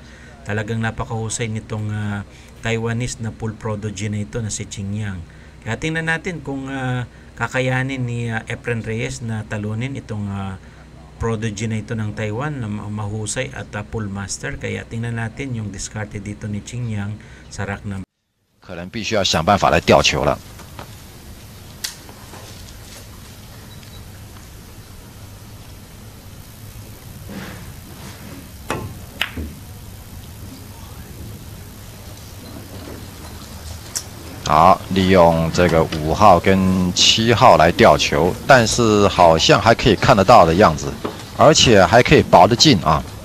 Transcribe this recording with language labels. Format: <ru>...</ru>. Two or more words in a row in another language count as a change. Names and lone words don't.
<tl>Talagang napakahusay nitong Taiwanese na</tl> <en>full prodigy</en> <tl>na ito na si Ching Yang. Kaya tingnan natin kung kakayanin ni Efren Reyes na talunin itong prodigy na ito ng Taiwan na mahusay at</tl> <en>full master.</en> <tl>Kaya tingnan natin yung discarded dito ni Ching Yang sa</tl> <en>rack number.</en> <zh>可能必须要想办法来吊球了。好，利用这个5号跟7号来吊球，但是好像还可以看得到的样子，而且还可以保得进啊。</zh>